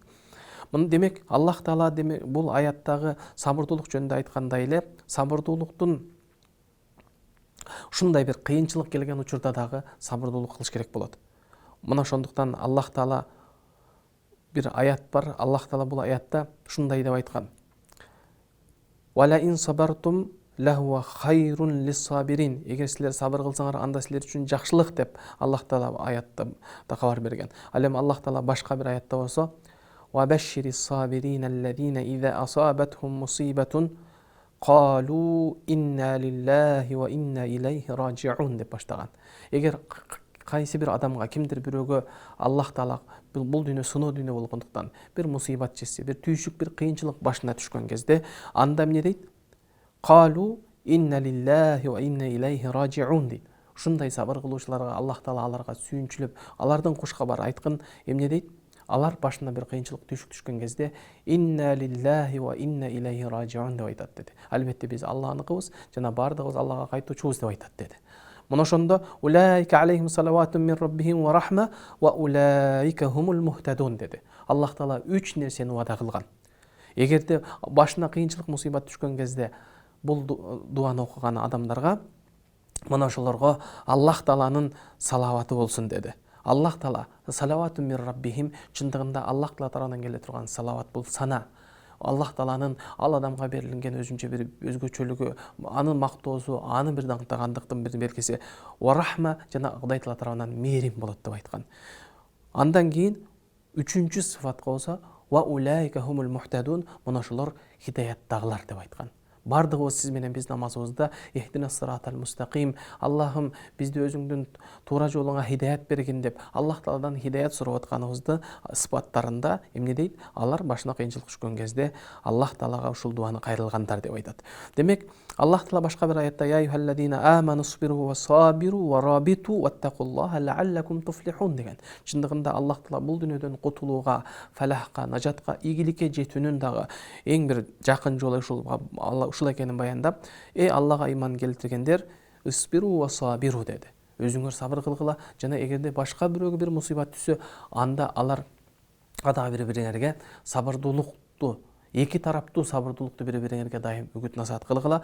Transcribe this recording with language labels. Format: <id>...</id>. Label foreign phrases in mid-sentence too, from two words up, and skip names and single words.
<ky>Демек, Аллах Таала демек бул аяттагы сабырдуулук жөнүндө айткандай эле, сабырдуулуктун ушундай бир кыйынчылык келген учурда дагы сабырдуулук кылыш керек болот. Мына ошондуктан Аллах Таала бир аят бар. Аллах Таала бул аятта ушундай деп айткан.</ky> <ar>ولئن صبرتم لهو خير للصابرين.</ar> <ky>Эгер силер сабыр кылсаңар, анда силер үчүн жакшылык деп Аллах Таала аятта да кабар берген. Ал эми Аллах Таала башка бир аятта болсо</ky> <ar>وبشر الصابرين الذين إذا أصابتهم مصيبة قالوا إنا لله وإنا إليه راجعون</ar> <ky>деп баштаган. Эгер кайсы бир адамга, кимдир бирөөгө Аллах Таала бул дүйнө сыноо дүйнө болгондуктан бир мусибат жетсе, бир түйшүк, бир кыйынчылык башына түшкөн кезде, анда эмне дейт?</ky> <ar>قالوا إنا لله وإنا إليه راجعون дейт.</ar> <ky>Ушундай сабыр кылуучуларга Аллах Таала аларга сүйүнчүлүп, алардын кушкабар айткын, эмне дейт? Алар башына бир кыйынчылык түйшүк түшкөн кезде</ky> <ar>إنا لله وإنا إليه راجعون</ar> <ky>деп айтат деди. Албетте биз Аллахныкыбыз жана бардыгыбыз Аллага кайтуучубуз деп айтат деди. Мына ошондо</ky> <ar>أولئك عليهم صلوات من ربهم ورحمة وأولئك هم المهتدون деди.</ar> <ky>Аллах Таала 3 нерсени вада кылган. Эгерде башына кыйынчылык мусибат түшкөн кезде бул дуаны окуган адамдарга мына ошолорго Аллах Тааланын салаваты болсун деди.</ky> <ar>الله تعالى صلوات من ربهم,</ar> <ky>чындыгында Аллах Таала тарабынан келе турган салават бул сана. Аллах Тааланын ал адамга берилген өзүнчө бир өзгөчөлүгү, анын мактоосу, аны бир даңктагандыктын бир белгиси.</ky> <ar>ورحمة,</ar> <ky>жана Кудай Таала тарабынан мээрим болот деп айткан. Андан кийин үчүнчү сыфатка болсо</ky> <ar>وأولئك هم المهتدون,</ar> <ky>мына ошолор хидаяттагылар деп айткан. Бардыгыбыз сиз менен биз намазыбызда</ky> <ar>اهدنا الصراط المستقيم,</ar> <ky>Аллахым бизди өзүңдүн туура жолуңа хидаят бергин деп Аллах Тааладан хидаят сурап атканыбызды сыпаттарында эмне дейт? Алар башына кыйынчылык түшкөн кезде Аллах Таалага ушул дуаны кайрылгандар деп айтат. Демек, Аллах Таала башка бир аятта</ky> <ar>يا أيها الذين آمنوا اصبروا وصابروا ورابطوا واتقوا الله لعلكم تفلحون деген.</ar> <ky>Чындыгында Аллах Таала бул дүйнөдөн кутулууга, фалахка, нажатка, ийгиликке жетүүнүн дагы эң бир жакын жолу ушул экенин баяндап, Аллага иман келтиргендер,</ky> <ar>اصبروا وصابروا</ar> <ky>деди. Өзүңөр сабыр кылгыла, жана эгерде башка бирөөгө бир мусибат түшсө, анда алар ада бири-бириңерге сабырдуулукту, эки тараптуу сабырдуулукту бири-бириңерге дайым үгүт насаат кылгыла.</ky>